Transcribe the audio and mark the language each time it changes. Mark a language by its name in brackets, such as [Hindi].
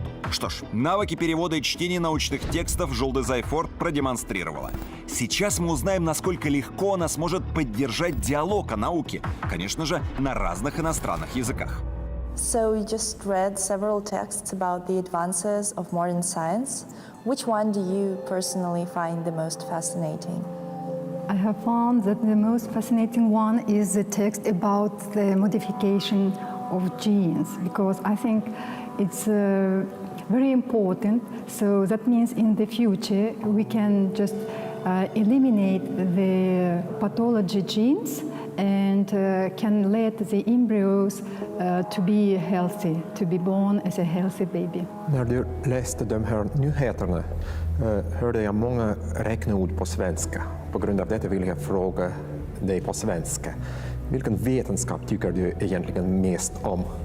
[Russian] Что ж, навыки перевода и чтения научных текстов Жулде Зайфорт продемонстрировала. Сейчас мы узнаем, насколько легко она сможет поддержать диалог о науке, конечно же, на разных иностранных языках. [English] So you just read several texts about the advances of modern science. Which one do you personally find the most fascinating? I have found that the most fascinating one is the text about the modification of genes, because I think it's very important. So that means in the future we can just eliminate the pathology genes and can let the embryos to be healthy, to be born as a healthy baby. [Swedish] När du läste de här nyheterna hörde jag många räkneord på svenska. På grund av detta vill jag fråga dig på svenska. Vilken vetenskap tycker du egentligen mest om?